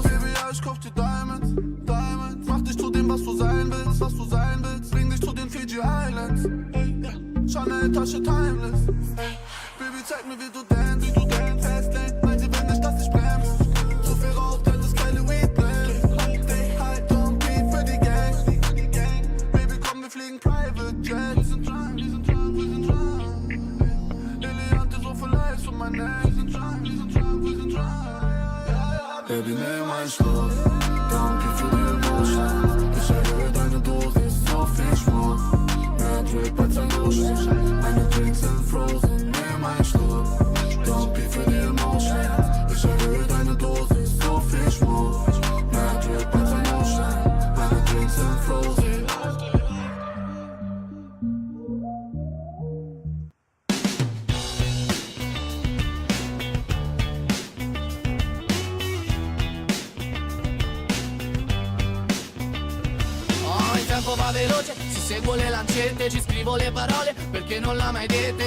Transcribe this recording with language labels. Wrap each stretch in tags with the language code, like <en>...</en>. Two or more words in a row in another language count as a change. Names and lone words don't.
<de>Baby, ja, ich kauf dir</de> <en>Diamonds, Diamonds.</en> <de>Mach dich zu dem, was du sein willst, was du sein willst. Bring dich zu den Fiji Islands. Chanel Tasche timeless. Baby, zeig mir, wie du dance, Fastlane, meint sie will nicht, dass ich bremse. Zu viel Rauch, denn das keine</de> <en>Weed blend. Stay high, don't be</en> <de>für die Gang. Baby, komm, wir fliegen</de> <en>Private Jet.</en> <de>Wir sind drunk, wir sind drunk, wir sind drunk. Eliante so vielleicht um mein Neck. Wir sind drunk, wir sind drunk, wir sind drunk. Baby, nimm einen Schluck,</de> <en>don't pee</en> <de>für die Emotions. Ich erhöhe deine Dosis, so viel Schmuck. Mehr Drip als ein Ocean, meine Drinks sind frozen. Nimm einen Schluck,</de> <en>don't pee</en> <de>für die Emotions. Ich erhöhe deine Dosis, so viel Schmuck. Mehr Drip als ein Ocean, meine Drinks sind frozen.</de> <it>Il tempo va veloce, si seguo le lancette, ci scrivo le parole perché non l'ha mai dette.</it>